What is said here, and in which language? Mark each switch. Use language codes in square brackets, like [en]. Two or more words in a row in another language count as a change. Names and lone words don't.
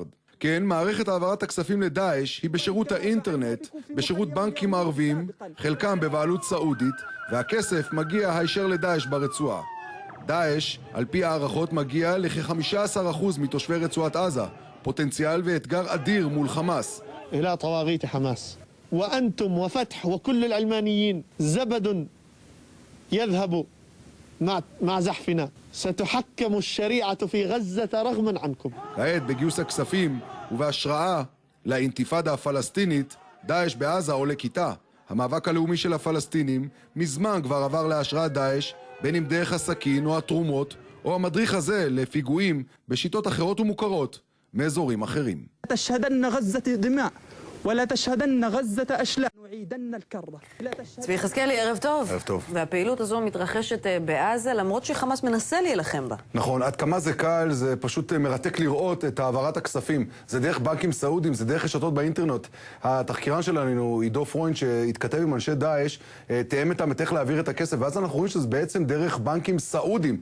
[he] כן, מערכת העברת הכספים לדאעש היא בשירות האינטרנט, בשירות בנקים ערבים, חלקם בבעלות סעודית, והכסף מגיע הישר לדאעש ברצועה. דאעש, על פי הערכות, מגיע לכ-15% מתושבי רצועת עזה, פוטנציאל ואתגר אדיר מול חמאס. [ar] إلى طواغيت حماس وأنتم وفتح وكل العلمانيين زبد يذهب مع زحفنا ستحكم الشريعة في غزة رغما عنكم. [he] כעת בגיוס הכספים ובהשראה לאינתיפאדה הפלסטינית, דאעש בעזה עולה כיתה. המאבק הלאומי של הפלסטינים מזמן כבר עבר להשראת דאעש, בין אם דרך הסכין או התרומות, או המדריך הזה לפיגועים בשיטות אחרות ומוכרות מאזורים אחרים. [ar] تشهدن غزة دماء ولا تشهدن غزة أشلاء نعيدن الكرة. [he] צבי יחזקאלי, ערב טוב. ערב טוב. והפעילות הזו מתרחשת בעזה למרות שחמאס מנסה להילחם בה. נכון, עד כמה זה קל, זה פשוט מרתק לראות את העברת הכספים. זה דרך בנקים סעודים, זה דרך רשתות באינטרנט. התחקירן שלנו, עידו פרוינד, שהתכתב עם אנשי דאעש, תאם איתם את איך להעביר את הכסף, ואז אנחנו רואים שזה בעצם דרך בנקים סעודים.